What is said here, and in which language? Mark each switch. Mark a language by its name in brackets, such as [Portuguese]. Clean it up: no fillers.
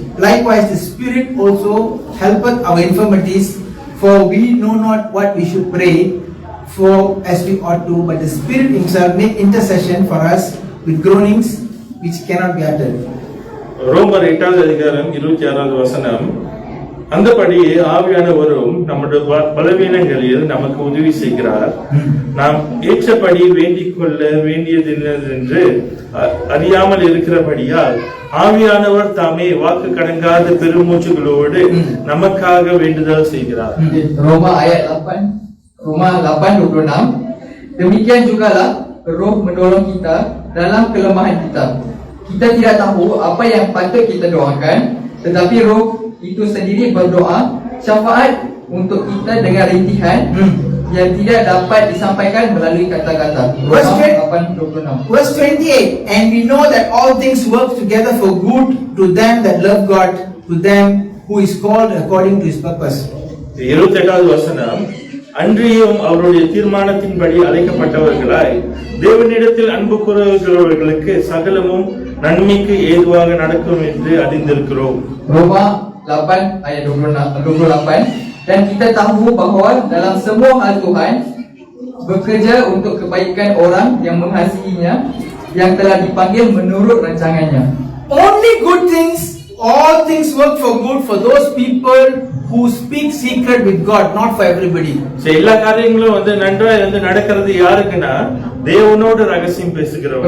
[English] Likewise the Spirit also helpeth our infirmities, for we know not what we should pray for as we ought to, but the Spirit himself make intercession for us with groanings which cannot be uttered. [Tamil] ரோமர் 8வது அதிகாரம் 26வது வசனம். அந்தபடியே ஆவியானவரும் நம்முடைய பலவீனங்களில் நமக்கு உதவி செய்கிறார். நாம் ஏற்றபடி வேண்டிக் கொள்ள வேண்டியதென்று அறியாமல் இருக்கிறபடியால் ஆவியானவர் தாமே வாக்கு கடங்காத பெருமூச்சுகளோடு நமக்காக வேண்டுதல் செய்கிறார். [Malay] Roma ayat 8:26. Demikian jugalah Roh menolong kita dalam kelemahan kita. Kita tidak tahu apa yang patut kita doakan, tetapi Roh itu sendiri berdoa syafaat untuk kita dengan rintihan yang tidak dapat disampaikan melalui kata-kata. [English] Verse 8:26. Verse 28. And we know that all things work together for good to them that love God, to them who is called according to his purpose. [Tamil] 28வது வசனம். அன்றியும் அவருடைய தீர்மானத்தின்படி அழைக்கப்பட்டவர்களாய் தேவனிடத்தில் அன்பு கூறுகிறவர்களுக்கு சகலமும் நன்மைக்கு ஏதுவாக நடக்கும் என்று அறிந்திருக்கிறோம். [Malay] Roma 8 ayat 28. Dan kita tahu bahawa dalam semua hal Tuhan bekerja untuk kebaikan orang yang mengasihinya, yang telah dipanggil menurut rancangannya. [English] Only good things, all things work for good for those people who speak secret with God, not for everybody. [Tamil] எல்லா காரியங்களும் வந்து நன்றாய் வந்து நடக்கிறது யாருக்குன்னா தேவனோடு ரகசியம் பேசுகிறவங்க.